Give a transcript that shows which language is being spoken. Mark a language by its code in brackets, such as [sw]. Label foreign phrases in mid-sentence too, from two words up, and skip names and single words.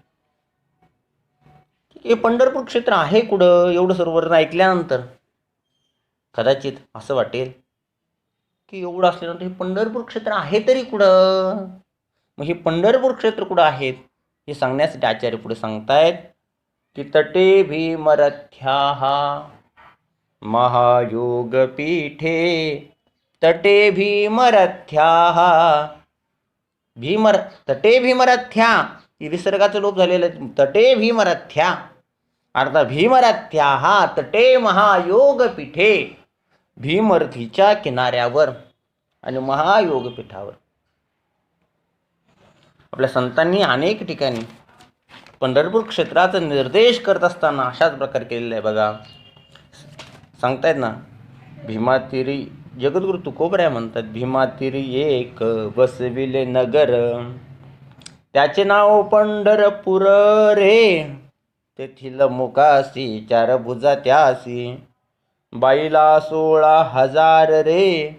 [mr] हे पंढरपूर क्षेत्र आहे कुठं? एवढं सर्व ऐकल्यानंतर कदाचित असं वाटेल की एवढं असल्यानंतर हे पंढरपूर क्षेत्र आहे तरी कुठं? मग हे पंढरपूर क्षेत्र कुठं आहेत हे सांगण्यासाठी आचार्य पुढे सांगतायत की [sa] तटे भीमरथ्याहा महायोगपीठे, तटे भीमरथ्याहा. तटे भीमरथ्या [mr] ही विसर्गाचं लोप झालेलं आहे. [sa] तटे भीमरथ्या [mr] अर्थात [sa] भीमरथ्याहा तटे महायोगपीठे, [mr] भीमरथीच्या किनाऱ्यावर आणि महायोगपीठावर. आपल्या संतांनी अनेक ठिकाणी पंढरपूर क्षेत्राचा निर्देश करत असताना अशाच प्रकारे केलेला आहे. बघा सांगतायत ना, भीमातीरी जगद्गुरु तुकोबराय म्हणतात, भीमातीरी एक बसविले नगर, त्याचे नाव पंढरपूर रे, तेथील मुकासी 4 भुजा त्यासी, बाईला 16,000 रे.